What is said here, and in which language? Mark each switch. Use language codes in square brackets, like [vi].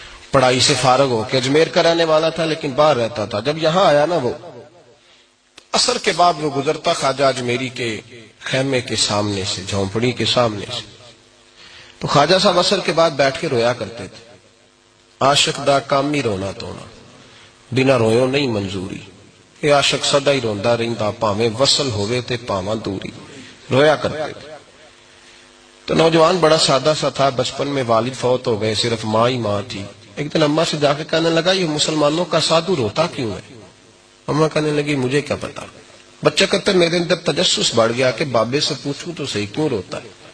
[ur] پڑھائی سے فارغ ہو کے اجمیر کا رہنے والا تھا لیکن باہر رہتا تھا. جب یہاں آیا نا وہ عصر کے بعد وہ گزرتا خواجہ اجمیری کے خیمے کے سامنے سے، جھونپڑی کے سامنے سے، تو خواجہ صاحب عصر کے بعد بیٹھ کے رویا کرتے تھے. [pa] عاشق دا کامی رونا تونا، بنا رویوں نہیں منظوری. یہ عاشق سدا ہی روندا رہندا، پاویں وصل ہوئے تے پاواں دوری. [ur] رویا کرتے تھے. تو نوجوان بڑا سادہ سا تھا، بچپن میں والد فوت ہو گئے، صرف ماں ہی ماں تھی. ایک دن اماں سے جا کے کہنے لگا یہ مسلمانوں کا سادھو روتا کیوں ہے؟ اماں کہنے لگی مجھے کیا پتا. بچہ کہتا ہے میرے اندر تجسس بڑھ گیا کہ بابے سے پوچھوں تو صحیح کیوں روتا ہے.